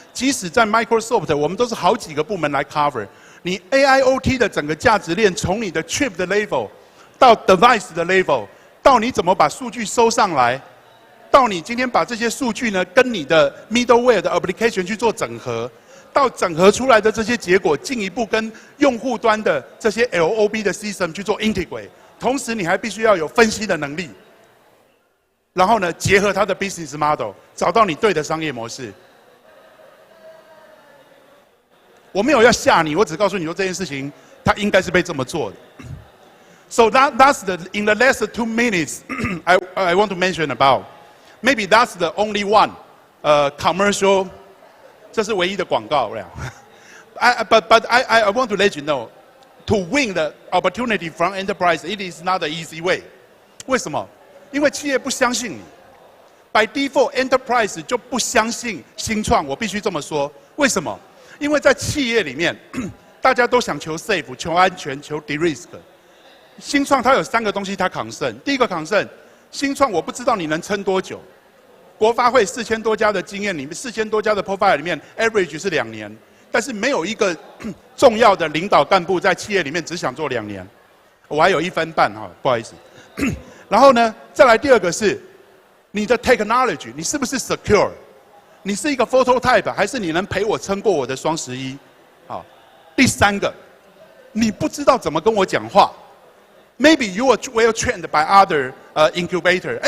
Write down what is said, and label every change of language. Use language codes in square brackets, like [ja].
[zh] 即使在 Microsoft， 我们都是好几个部门来 cover。你 AIoT 的整个价值链，从你的 chip 的 level 到 device 的 level， 到你怎么把数据收上来，到你今天把这些数据呢跟你的 middleware 的 application 去做整合，到整合出来的这些结果，进一步跟用户端的这些 LOB 的 system 去做 integrate。同时，你还必须要有分析的能力，然后呢，结合它的 business model， 找到你对的商业模式。我没有要吓你，我只告诉你说这件事情它应该是被这么做的。 [en] So that's in the last 2 minutes I want to mention about. Maybe that's the only one commercial. [zh] 这是唯一的广告了。 [en] But I want to let you know, to win the opportunity from enterprise, it is not an easy way. [zh] 为什么？因为企业不相信你。 [en] By default, enterprise [zh] 就不相信新创。我必须这么说。为什么？因为在企业里面，大家都想求 safe、求安全、求 de-risk。新创它有3个东西它concern。第一个concern，新创我不知道你能撑多久。国发会4000多家的经验里面，4000多家的 profile 里面 ，average 是2年，但是没有一个重要的领导干部在企业里面只想做2年。我还有1分半哈，不好意思。然后呢，再来第二个是你的 technology， 你是不是 secure？你是一个 prototype， 还是你能陪我撑过我的双11？好，第3个，你不知道怎么跟我讲话。 [en] Maybe you are well trained by other incubator。